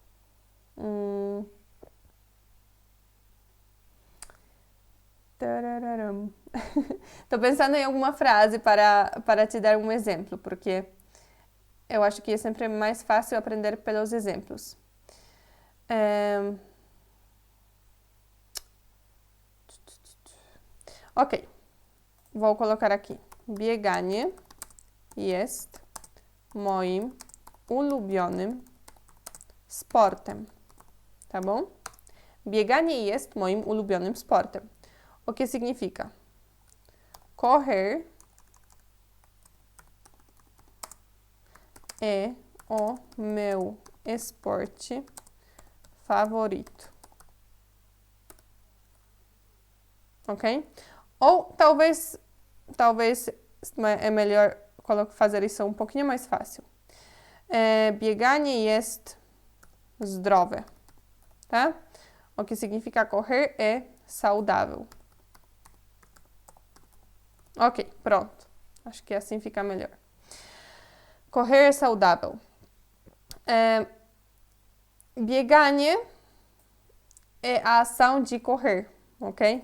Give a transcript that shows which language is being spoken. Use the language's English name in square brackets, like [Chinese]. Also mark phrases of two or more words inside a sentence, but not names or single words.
[Portuguese] Tô pensando em alguma frase para te dar um exemplo, porque eu acho que é sempre mais fácil aprender pelos exemplos. Ok, vou colocar aqui. [Polish] Bieganie jest moim ulubionym sportem. [Portuguese] Tá bom? [Polish] Bieganie jest moim ulubionym sportem. [Portuguese] O que significa? Correr é o meu esporte favorito. Ok? Ou talvez é melhor fazer isso um pouquinho mais fácil. [Polish] Bieganie jest zdrowe, [Portuguese] tá? O que significa correr é saudável. Ok, pronto. Acho que assim fica melhor. Correr é saudável. Bieganie é a ação de correr, ok?